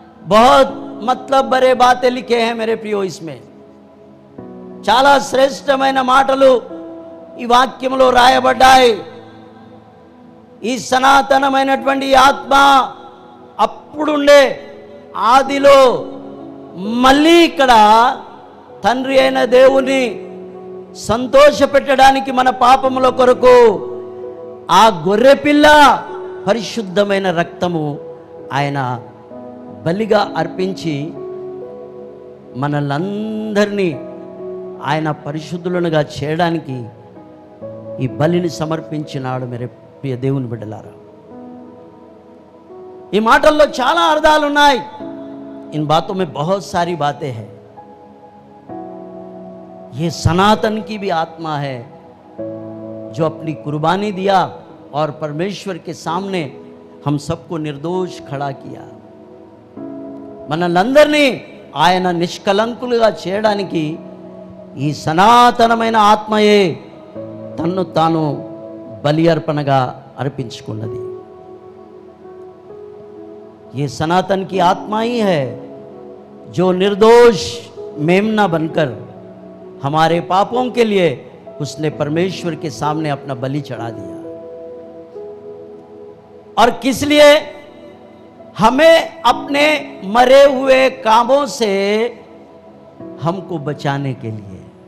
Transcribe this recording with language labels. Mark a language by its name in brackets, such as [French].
[Hindi] बहुत मतलब बड़े बातें लिखे हैं मेरे प्रियो। इसमें [Telugu] చాలా శ్రేష్టమైన మాటలు ఈ వాక్యంలో రాయబడ్డాయి। ఈ సనాతనమైనటువంటి ఆత్మ అప్పుడుండే ఆదిలో మళ్ళీ ఇక్కడ తండ్రి అయిన దేవుని సంతోషపెట్టడానికి మన పాపముల కొరకు ఆ గొర్రెపిల్ల పరిశుద్ధమైన రక్తము ఆయన బలిగా అర్పించి మనలందరినీ ఆయన పరిశుద్ధులుగా చేయడానికి ఈ బలిని సమర్పించినాడు। [Hindi] मेरे [Telugu] ప్రియ దేవుని బిడ్డలారా, ఈ మాటల్లో చాలా అర్థాలు ఉన్నాయి। [Hindi] इन बातों में बहुत सारी बातें हैं। ये सनातन की भी आत्मा है जो अपनी कुर्बानी दिया और परमेश्वर के सामने हम सबको निर्दोष खड़ा किया। [Telugu] మనలందరినీ ఆయన నిష్కలంకులుగా చేయడానికి ఈ సనాతనమైన ఆత్మయే తన్ను తాను బలి అర్పణగా अर्पिंచుకున్నది। [Hindi] ये सनातन की आत्मा ही है जो निर्दोष मेमना बनकर हमारे पापों के लिए उसने परमेश्वर के सामने अपना बलि चढ़ा दिया। और किस लिए? हमें अपने मरे हुए कामों से हमको बचाने के लिए।